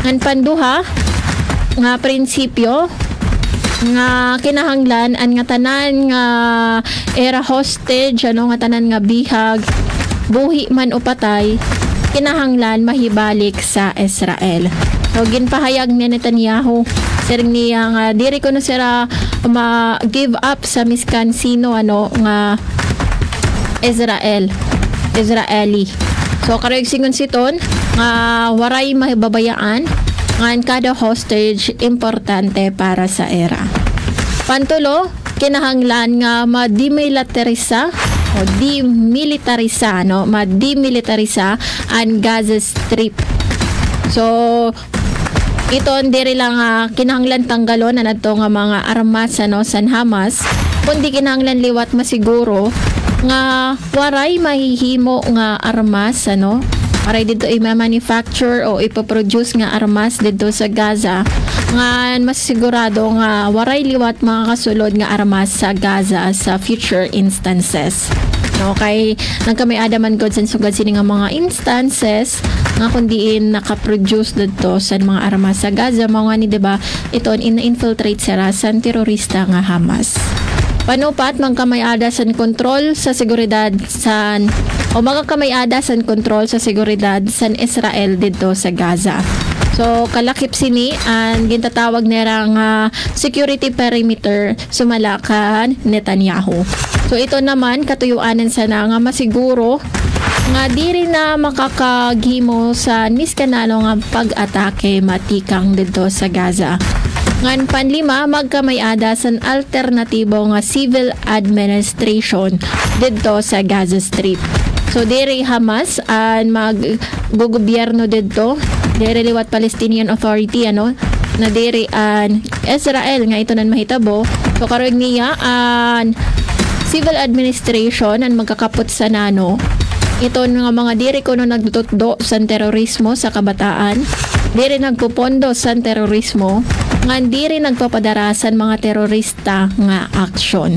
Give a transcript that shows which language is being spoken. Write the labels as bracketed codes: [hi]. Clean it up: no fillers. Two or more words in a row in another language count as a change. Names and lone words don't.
[war] Ngan panduha nga prinsipyo nga kinahanglan an nga tanan nga era hostage nga tanan nga bihag buhi man o patay kinahanglan mahibalik sa Israel. So ginpahayag ni Netanyahu siring niya nga diri ko no sira ma-give up sa miskan sino nga Israeli. So karayog singon siton nga waray mahibabayaan ngan kada hostage importante para sa era. Pantulo, kinahanglan nga mademilitarisa ang Gaza Strip. So iton diri lang kinahanglan tanggalon na nato nga mga armas san Hamas, kundi kinahanglan liwat masiguro nga waray mahihimo nga armas waray dito i-manufacture o ipoproduce nga armas dito sa Gaza nga mas sigurado nga waray liwat mga kasulod nga armas sa Gaza sa [en] future instances. [war] Kay nagkamay adaman god san sugad sini nga mga instances nga kundiin nakaproduce dito sa mga armas sa Gaza mga ni diba iton in-infiltrate sila sa terorista nga Hamas. Panupat magkamay-ada san kontrol sa seguridad magkamay-ada san kontrol sa seguridad san Israel dito sa Gaza. So kalakip sini ang gintatawag nila nga [en] security perimeter [war] sumalakan Netanyahu. So ito naman katuyuanan sana nga masiguro nga diri na makakagimo sa miskanalo nga pag-atake matikang dito sa Gaza. Ngan panlima magkamay-ada san alternatibo nga [en] civil administration [war] dito sa Gaza Strip. So diri Hamas an maggogobyerno dito, diri liwat Palestinian Authority na diri an Israel nga ito nan mahitabo. So karon niya an [en] civil administration [war] ang magkakapot sa ito nga mga diri ko nagtutdo sa terorismo sa kabataan, diri nagpupondo sa terorismo, nga diri nagpapadarasan mga terorista nga aksyon.